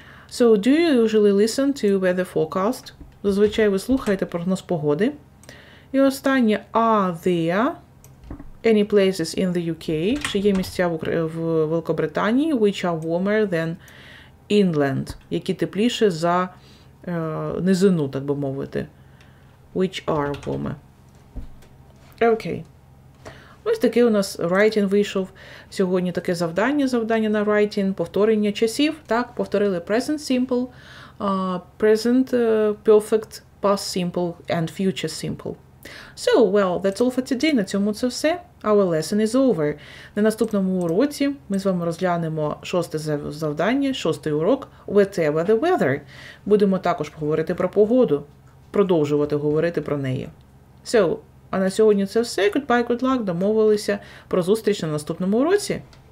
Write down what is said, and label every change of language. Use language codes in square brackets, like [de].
[en] So, do you usually listen to weather forecast? [uk] Зазвичай ви слухаєте прогноз погоди. І останнє. [en] Are there any places in the UK? [uk] Чи є місця в Великобританії [en] which are warmer than inland? [uk] Які тепліше за низину, так би мовити. [en] Which are warmer. Окей. [uk] Ось таке у нас writing вийшов. Сьогодні таке завдання на writing, повторення часів. Так, повторили [en] present simple, present perfect, past simple and future simple. So, well, that's all for today. [uk] На цьому це все. [en] Our lesson is over. [uk] На наступному уроці ми з вами розглянемо 6 завдання, 6-й урок Whatever the weather. Будемо також говорити про погоду, продовжувати говорити про неї. So, а на сьогодні це все. [en] Goodbye, good luck. [uk] Домовилися про зустріч на наступному уроці.